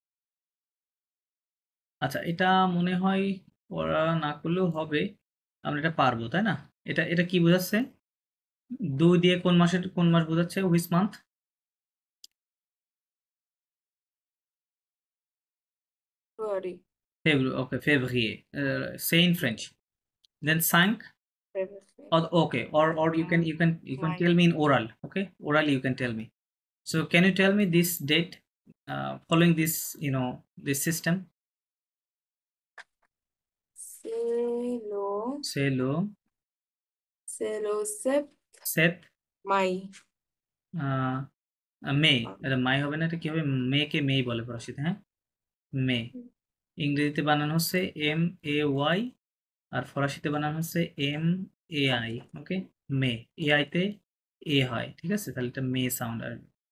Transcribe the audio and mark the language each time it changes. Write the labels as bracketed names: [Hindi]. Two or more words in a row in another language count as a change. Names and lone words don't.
[Bangla] আচ্ছা, এটা মনে হয় ওরা না করলেও হবে, আমরা এটা পারবো, তাই না? এটা এটা কি বোঝাচ্ছে? 2 দিয়ে কোন মাসের কোন মাস বোঝাচ্ছে? [English] which month? February. [Bangla] ফেব্রুয়ারি। ওকে, ফেব্রুয়ারি। [English] say in French. [Bangla] দেন 5, [English] February. okay, or you can tell Mine. me in oral. Okay, orally you can tell me. So can you tell me this date, following this, this system? Selo. Selo, Selo sep. Seth, May. [Bangla] আহ, মে। এটা মাই হবে না, এটা কি হবে? মেকে মেই বলে ফরাসিতে। হ্যাঁ, মে। ইংরেজিতে বানানো হচ্ছে MAY, আর ফরাসিতে বানানো হচ্ছে MAI। ওকে, মে। AI তে এ হয়, ঠিক আছে? তাহলে এটা মে সাউন্ড আসবে।